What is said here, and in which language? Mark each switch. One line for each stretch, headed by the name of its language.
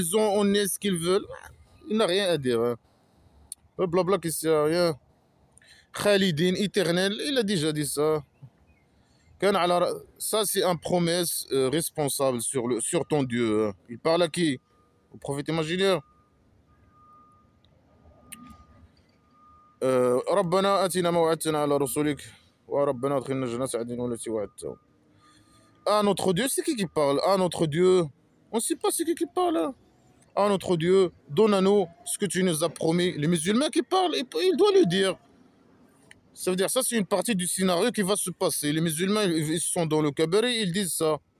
French: On est ce qu'ils veulent. Il n'a rien à dire. Hein. Blabla qu'ici, il n'y a rien. Khalidin, éternel, il a déjà dit ça. Ça, c'est une promesse responsable sur ton Dieu. Il parle à qui? Au prophète imaginaire.
Arabic: ربنا آتنا ما وعدتنا على رسولك وربنا ادخلنا جنات عدن التي وعدتهم.
French: Ah, notre Dieu, c'est qui parle? Ah, notre Dieu, on ne sait pas c'est qui parle. Hein. Ah, notre Dieu, donne à nous ce que tu nous as promis. Les musulmans qui parlent, il doit le dire. Ça veut dire ça, c'est une partie du scénario qui va se passer. Les musulmans, ils sont dans le cabaret, ils disent ça.